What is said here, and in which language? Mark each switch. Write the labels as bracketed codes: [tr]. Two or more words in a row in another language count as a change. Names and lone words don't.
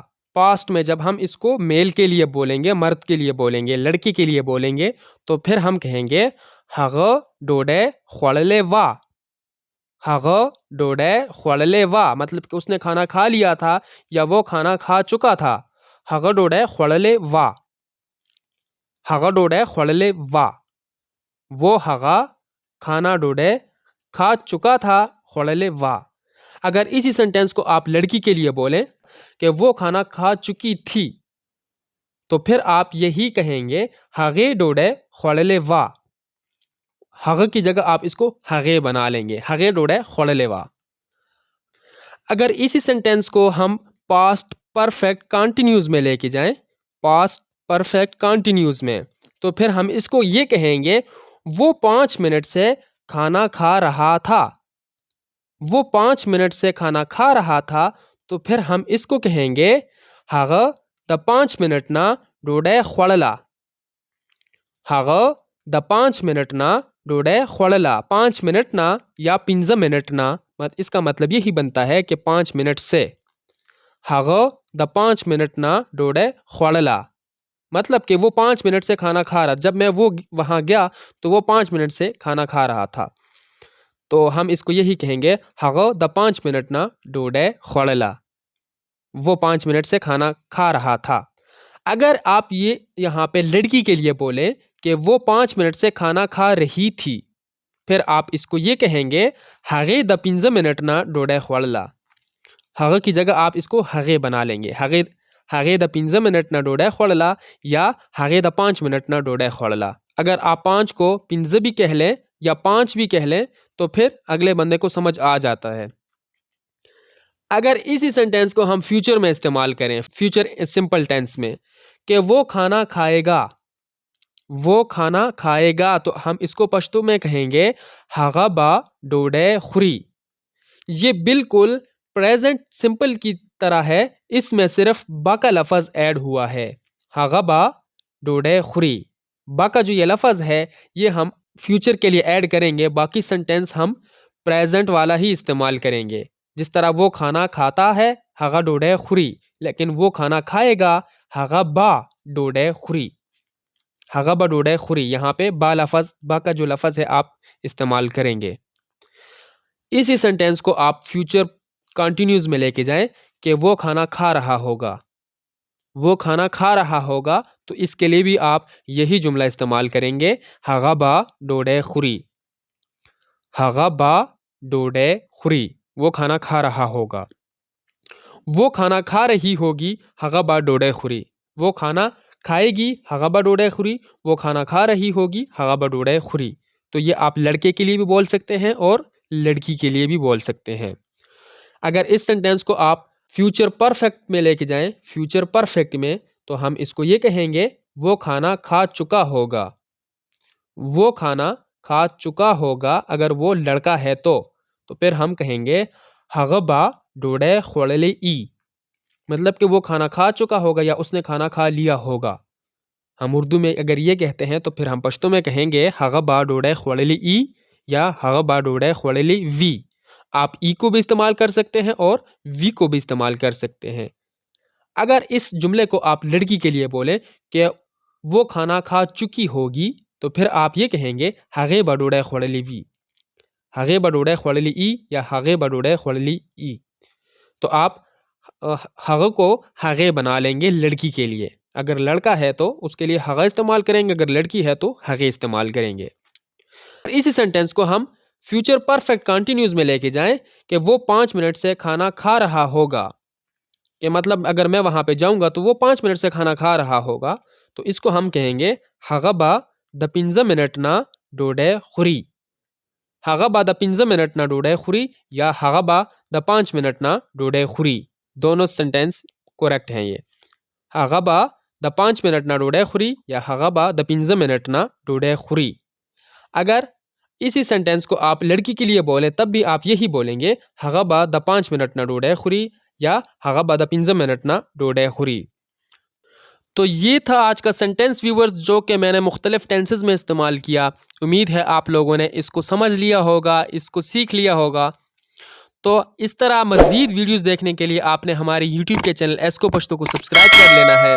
[ur] پاسٹ میں جب ہم اس کو میل کے لیے بولیں گے، مرد کے لیے بولیں گے، لڑکی کے لیے بولیں گے، تو پھر ہم کہیں گے [ps] هغه ډوډۍ خوړلې وه۔ هغه ډوډۍ خوړلې وه [ur] مطلب کہ اس نے کھانا کھا لیا تھا یا وہ کھانا کھا چکا تھا۔ [ps] هغه ډوډۍ خوړلې وه، هغه ډوډۍ خوړلې وه۔ [ur] وہ هغه کھانا ډوډۍ کھا چکا تھا، [ps] خوړلې وه۔ [ur] اگر اسی سنٹینس کو آپ لڑکی کے لیے بولیں کہ وہ کھانا کھا چکی تھی، تو پھر آپ یہی کہیں گے [ps] هغې ډوډۍ خوړلې وه۔ [ur] هغه کی جگہ آپ اس کو هغې بنا لیں گے، [ps] هغې ډوډۍ خوړلې وه۔ [ur] اگر اسی سنٹینس کو ہم [en] past perfect continuous [ur] میں لے کے جائیں، [en] past perfect continuous [ur] میں، تو پھر ہم اس کو یہ کہیں گے وہ 5 منٹ سے کھانا کھا رہا تھا۔ وہ 5 منٹ سے کھانا کھا رہا تھا، تو پھر ہم اس کو کہیں گے [ps] هغه د 5 منٹ نه ډوډۍ خوړله۔ هغه د 5 منٹ نه ډوډۍ خوړله۔ [ur] 5 منٹ نه یا 15 منٹ نه، اس کا مطلب یہی بنتا ہے کہ 5 منٹ سے۔ [ps] هغه د 5 منٹ نه ډوډۍ خوړله [ur] مطلب کہ وہ 5 منٹ سے کھانا کھا رہا، جب میں وہ وہاں گیا تو وہ 5 منٹ سے کھانا کھا رہا تھا، تو ہم اس کو یہی کہیں گے [ps] هغه د 5 منٹ نه ډوډۍ خوړله۔ [ur] وہ 5 منٹ سے کھانا کھا رہا تھا۔ اگر آپ یہ یہاں پہ لڑکی کے لیے بولیں کہ وہ 5 منٹ سے کھانا کھا رہی تھی، پھر آپ اس کو یہ کہیں گے [ps] هغې د 15 منٹ نه ډوډۍ خوړله۔ [ur] هغه کی جگہ آپ اس کو هغې بنا لیں گے، [ps] هغې د 15 منٹ نه ډوډۍ خوړله یا هغې د 5 منٹ نه ډوډۍ خوړله۔ [ur] اگر آپ 5 کو 15 بھی کہہ لیں یا 5 بھی کہہ لیں تو پھر اگلے بندے کو سمجھ آ جاتا ہے۔ اگر اسی سنٹینس کو ہم فیوچر میں استعمال کریں، [en] future simple tense [ur] میں، کہ وہ کھانا کھائے گا، وہ کھانا کھائے گا، تو ہم اس کو پشتو میں کہیں گے [ps] هغه به ډوډۍ خوري۔ [ur] یہ بالکل [en] present simple [ur] کی طرح ہے، اس میں صرف با کا لفظ ایڈ ہوا ہے، [ps] هغه به ډوډۍ خوري۔ [ur] با کا جو یہ لفظ ہے یہ ہم فیوچر کے لیے ایڈ کریں گے، باقی سنٹینس ہم پریزنٹ والا ہی استعمال کریں گے۔ جس طرح وہ کھانا کھاتا ہے [ps] هغه ډوډۍ خوري، [ur] لیکن وہ کھانا کھائے گا [ps] هغه به ډوډۍ خوري، هغه به ډوډۍ خوري۔ [ur] یہاں پہ با لفظ، با کا جو لفظ ہے آپ استعمال کریں گے۔ اسی سنٹینس کو آپ [en] future continuous [ur] میں لے کے جائیں کہ وہ کھانا کھا رہا ہوگا، وہ کھانا کھا رہا ہوگا، تو اس کے لیے بھی آپ یہی جملہ استعمال کریں گے [ps] هغه به ډوډۍ خوري، هغه به ډوډۍ خوري۔ [ur] وہ کھانا کھا رہا ہوگا۔ وہ کھانا کھا رہی ہوگی [ps] هغه به ډوډۍ خوري۔ [ur] وہ کھانا کھائے گی [ps] هغه به ډوډۍ خوري۔ [ur] وہ کھانا کھا رہی ہوگی [ps] هغه به ډوډۍ خوري۔ [ur] تو یہ آپ لڑکے کے لیے بھی بول سکتے ہیں اور لڑکی کے لیے بھی بول سکتے ہیں۔ اگر اس سنٹینس کو آپ [en] future perfect [ur] میں لے کے جائیں، [en] future perfect [ur] میں، تو ہم اس کو یہ کہیں گے وہ کھانا کھا چکا ہوگا، وہ کھانا کھا چکا ہوگا۔ اگر وہ لڑکا ہے تو پھر ہم کہیں گے [ps] هغه به ډوډۍ خوړلې ای، [ur] مطلب کہ وہ کھانا کھا چکا ہوگا یا اس نے کھانا کھا لیا ہوگا۔ ہم اردو میں اگر یہ کہتے ہیں تو پھر ہم پشتو میں کہیں گے [ps] هغه به ډوډۍ خوړلې ای [ur] یا [ps] هغه به ډوډۍ خوړلې وی۔ [ur] آپ ای کو بھی استعمال کر سکتے ہیں اور وی کو بھی استعمال کر سکتے ہیں۔ اگر اس جملے کو آپ لڑکی کے لیے بولیں کہ وہ کھانا کھا چکی ہوگی، تو پھر آپ یہ کہیں گے [ps] هغې به ډوډۍ خوړلې وی۔ هغې به ډوډۍ خوړلې ای یا هغې به ډوډۍ خوړلې ای. [ur] تو آپ هغه کو هغې بنا لیں گے لڑکی کے لیے. اگر لڑکا ہے تو اس کے لیے هغه استعمال کریں گے، اگر لڑکی ہے تو هغې استعمال کریں گے. اسی سینٹینس کو ہم [en] future perfect continuous [ur] میں لے کے جائیں کہ وہ 5 منٹ سے کھانا کھا رہا ہوگا، کہ مطلب اگر میں وہاں پہ جاؤں گا تو وہ 5 منٹ سے کھانا کھا رہا ہوگا، تو اس کو ہم کہیں گے [ps] هغه به د 15 منٹ نه ډوډۍ خوري. هغه به د 15 منٹ نه ډوډۍ خوري یا هغه به د 5 منٹ نه ډوډۍ خوري. [ur] دونوں [en] sentences correct [ur] ہیں یہ. [ps] هغه به د 5 منٹ نه ډوډۍ خوري یا هغه به د 15 منٹ نه ډوډۍ خوري. [ur] اگر اسی سینٹینس کو آپ لڑکی کے لیے بولیں تب بھی آپ یہی بولیں گے [ps] هغه به د 5 منٹ نه ډوډۍ خوري [ur] یا [ps] هغه به د 15 منٹ نه ډوډۍ خوري. [ur] تو یہ تھا آج کا سینٹینس ویورز، جو کہ میں نے مختلف ٹینسز میں استعمال کیا. امید ہے آپ لوگوں نے اس کو سمجھ لیا ہوگا، اس کو سیکھ لیا ہوگا. تو اس طرح مزید ویڈیوز دیکھنے کے لیے آپ نے ہمارے یوٹیوب کے چینل ایسکو پشتو کو سبسکرائب کر لینا ہے.